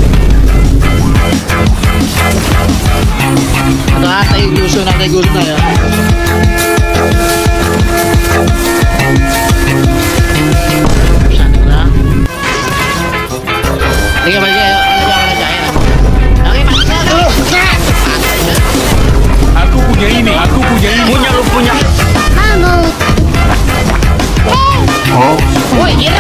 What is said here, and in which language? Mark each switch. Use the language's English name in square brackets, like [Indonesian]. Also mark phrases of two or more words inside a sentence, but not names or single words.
[Filipino] Ano ha, tayo gusto na yun. Saan na? Sige, ano dyan? Okay, [Indonesian] Aku punya ini. Punya. Oh, [Filipino] uy, hirap!